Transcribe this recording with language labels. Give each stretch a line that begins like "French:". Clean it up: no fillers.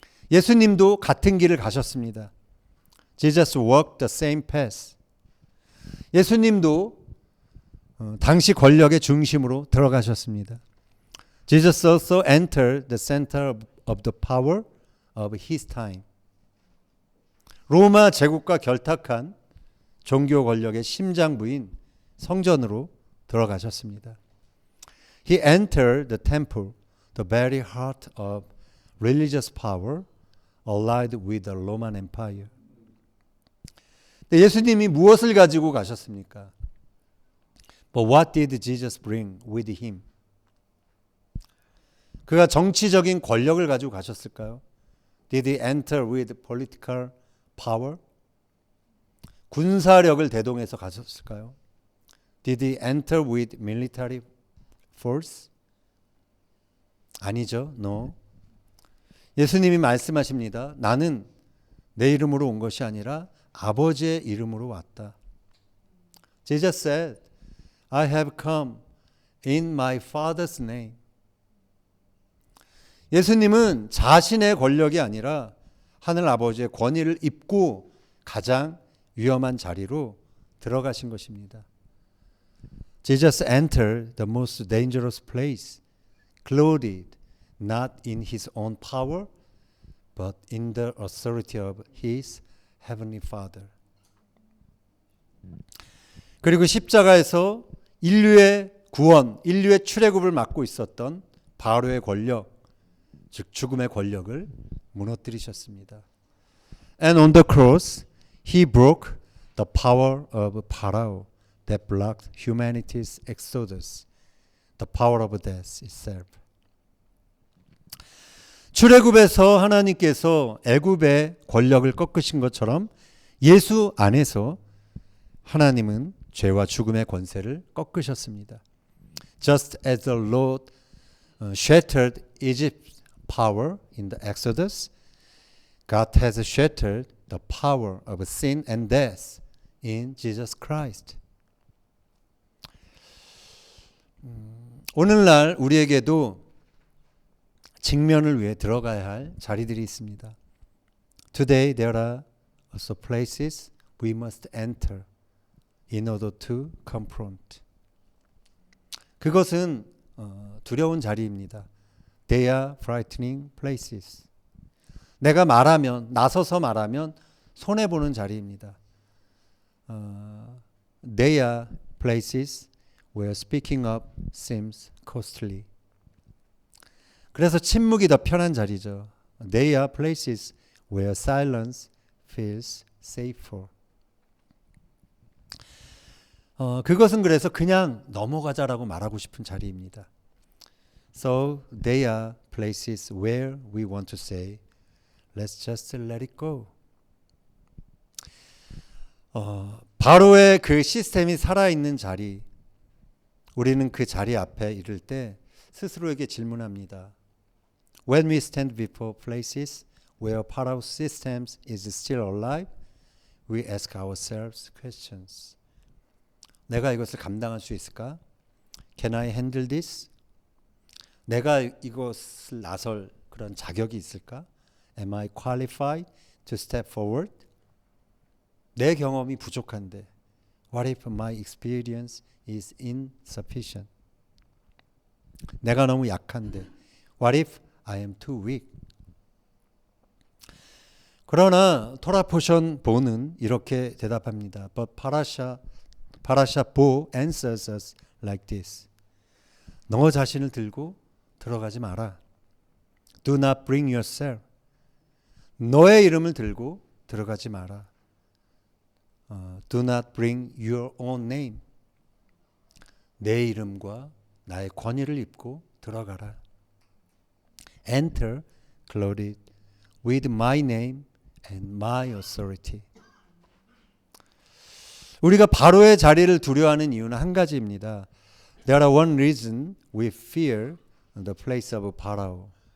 Korean: 예수님도 같은 길을 가셨습니다.
English: Jesus walked the same path.
Korean: 예수님도 당시 권력의 중심으로 들어가셨습니다.
English: Jesus also entered the center of the power of his time.
Korean: 로마 제국과 결탁한 종교 권력의 심장부인 성전으로 들어가셨습니다.
English: He entered the temple, the very heart of religious power, allied with the Roman Empire.
Korean: 근데 예수님이 무엇을 가지고 가셨습니까?
English: But what did Jesus bring with him?
Korean: 그가 정치적인 권력을 가지고 가셨을까요?
English: Did he enter with political power?
Korean: 군사력을 대동해서 가셨을까요?
English: Did he enter with military force?
Korean: 아니죠.
English: No.
Korean: 예수님이 말씀하십니다. 나는 내 이름으로 온 것이 아니라 아버지의 이름으로 왔다.
English: Jesus said, I have come in my Father's name.
Korean: 예수님은 자신의 권력이 아니라 하늘 아버지의 권위를 입고 가장 위험한 자리로 들어가신 것입니다.
English: Jesus entered the most dangerous place, clothed not in his own power, but in the authority of his heavenly Father.
Korean: 그리고 십자가에서 인류의 구원, 인류의 출애굽을 맡고 있었던 바로의 권력, 즉 죽음의 권력을 무너뜨리셨습니다.
English: And on the cross, he broke the power of Pharaoh that blocked humanity's exodus, the power of death itself.
Korean: 출애굽에서 하나님께서 애굽의 권력을 꺾으신 것처럼 예수 안에서 하나님은 죄와 죽음의 권세를 꺾으셨습니다.
English: Just as the Lord shattered Egypt's power in the Exodus, God has shattered the power of sin and death in Jesus Christ.
Korean: 오늘날 우리에게도 직면을 위해 들어가야 할 자리들이 있습니다.
English: Today there are also places we must enter in order to confront.
Korean: 그것은 두려운 자리입니다.
English: They are frightening places.
Korean: 내가 말하면, 나서서 말하면 손해보는 자리입니다.
English: They are places where speaking up seems costly.
Korean: 그래서 침묵이 더 편한 자리죠.
English: They are places where silence feels safer.
Korean: 그것은 그래서 그냥 넘어가자라고 말하고 싶은 자리입니다.
English: So they are places where we want to say, let's just let it go.
Korean: 바로의 그 시스템이 살아있는 자리, 우리는 그 자리 앞에 이를 때 스스로에게 질문합니다.
English: When we stand before places where Pharaoh's systems is still alive, we ask ourselves questions.
Korean: 내가 이것을 감당할 수 있을까?
English: Can I handle this?
Korean: 내가 이것을 나설 그런 자격이 있을까?
English: Am I qualified to step forward?
Korean: 내 경험이 부족한데,
English: what if my experience is insufficient?
Korean: 내가 너무 약한데,
English: what if I am too weak?
Korean: 그러나 토라 포션 보는 이렇게 대답합니다.
English: But Parashat Bo answers us like this.
Korean: 너 자신을 들고 들어가지 마라.
English: Do not bring yourself.
Korean: 너의 이름을 들고 들어가지 마라.
English: Do not bring your own name.
Korean: 내 이름과 나의 권위를 입고 들어가라.
English: Enter clothed with my name and my authority.
Korean: 우리가 바로의 자리를 두려워하는 이유는 한 가지입니다.
English: There are one reason we fear the place of Pharaoh.